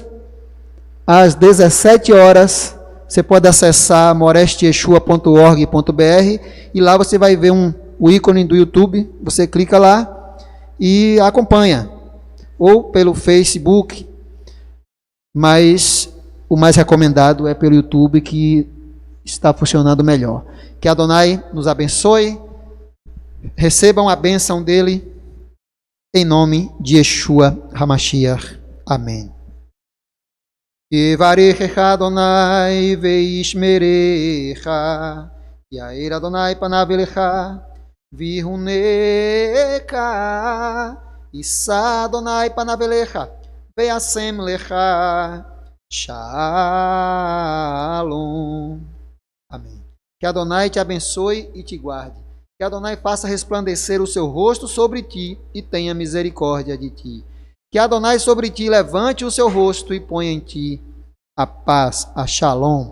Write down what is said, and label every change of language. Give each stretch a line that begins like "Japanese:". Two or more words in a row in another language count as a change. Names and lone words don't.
Portuguese: Às 17 horas, você pode acessar morestieyeshua.org.br e lá você vai ver o ícone do YouTube, você clica lá e acompanha, ou pelo Facebook, mas o mais recomendado é pelo YouTube, que está funcionando melhor. Que Adonai nos abençoe, recebam a bênção dele, em nome de
Hebrew: ישוע המשיח.
Portuguese: Amém.
Hebrew: יברכך אדני וישמרך, יאר אדני פניו אליך, ויחנך, ישא אדני פניו אליך, וישם לך, שלום.
Portuguese: Amém. Que Adonai te abençoe e te guarde. Que Adonai faça resplandecer o seu rosto sobre ti e tenha misericórdia de ti. Que Adonai sobre ti levante o seu rosto e ponha em ti a paz, a Shalom.